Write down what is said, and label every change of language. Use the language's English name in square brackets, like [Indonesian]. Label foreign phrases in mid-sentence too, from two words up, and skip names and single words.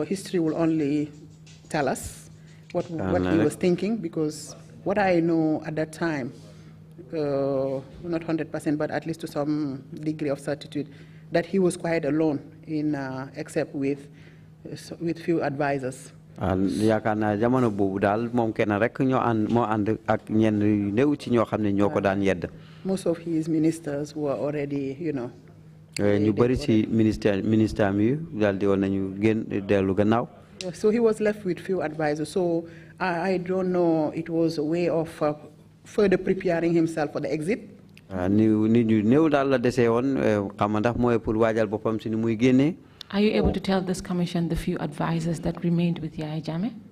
[English] History will only tell us what he was thinking, because what I know at that time, not 100%, but at least to some degree of certitude, that he was quite alone in except with few advisors. [Wolof] Yaakaar naa jamono boobu daal moom kenn rek moo ànd ak ñenn yu néew ci ñoo xam ne ñoo ko daan yedd. [English] Most of his ministers were already, [Wolof] ñu bëri ci ministère mi daal di woon nañu dellu gannaaw. [English] So he was left with few advisors. So I don't know. It was a way of further preparing himself for the exit. Are you able to tell this commission the few advisors that remained with Yaya Jammeh?